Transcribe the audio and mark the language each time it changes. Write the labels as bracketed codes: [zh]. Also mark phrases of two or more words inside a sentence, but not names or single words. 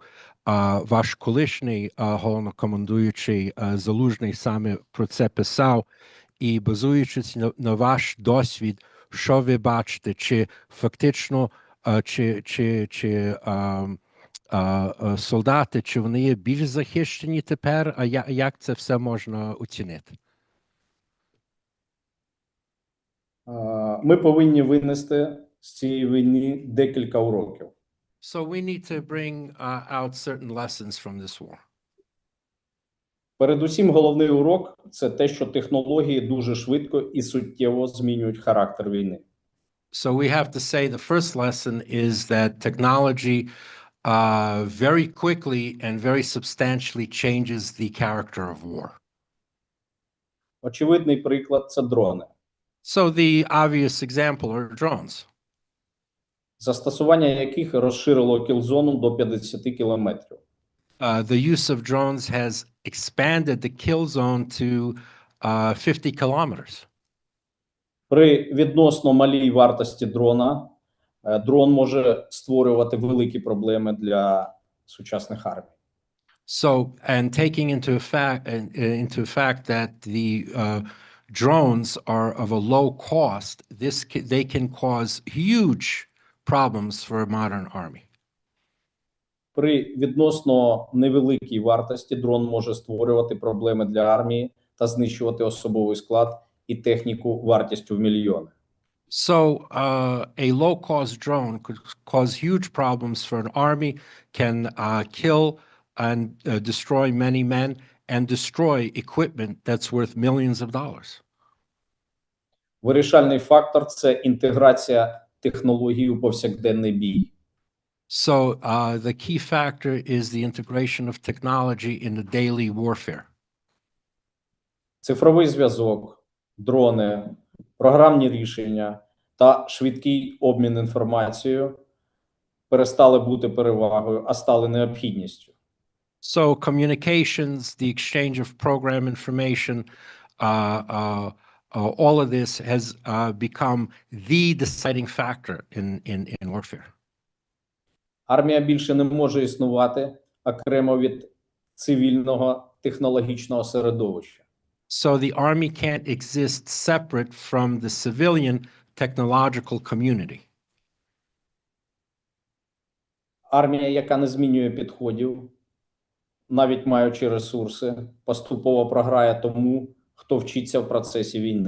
[uk] Ваш колишній головнокомандуючий Залужний саме про це писав, і базуючись на ваш досвід, що ви бачите, чи фактично, чи солдати, чи вони є більш захищені тепер, а як це все можна оцінити? Ми повинні винести з цієї війни декілька уроків. [en] So we need to bring out certain lessons from this war. [uk] Передусім, головний урок – це те, що технології дуже швидко і суттєво змінюють характер війни. [en] So we have to say the first lesson is that technology very quickly and very substantially changes the character of war. [uk] Очевидний приклад – це дрони. [en] So the obvious example are drones. [uk] Застосування яких розширило кіл-зону до 50 кілометрів. [en] The use of drones has expanded the kill zone to 50 kilometers. [uk] При відносно малій вартості дрона, дрон може створювати великі проблеми для сучасних армій. [en] So, and taking into fact that the drones are of a low cost, they can cause huge problems for a modern army. [uk] При відносно невеликій вартості дрон може створювати проблеми для армії та знищувати особовий склад і техніку вартістю в мільйони. [en] So a low-cost drone could cause huge problems for an army, can kill and destroy many men and destroy equipment that's worth millions of dollars. [uk] Вирішальний фактор – це інтеграція технологій у повсякденний бій. [en] So the key factor is the integration of technology in the daily warfare. [uk] Цифровий зв'язок, дрони, програмні рішення та швидкий обмін інформацією перестали бути перевагою, а стали необхідністю. [en] So communications, the exchange of program information, all of this has become the deciding factor in warfare. [uk] Армія більше не може існувати окремо від цивільного технологічного середовища. [en] So the army can't exist separate from the civilian technological community. [uk] Армія, яка не змінює підходів, навіть маючи ресурси, поступово програє тому, хто вчиться в процесі війни.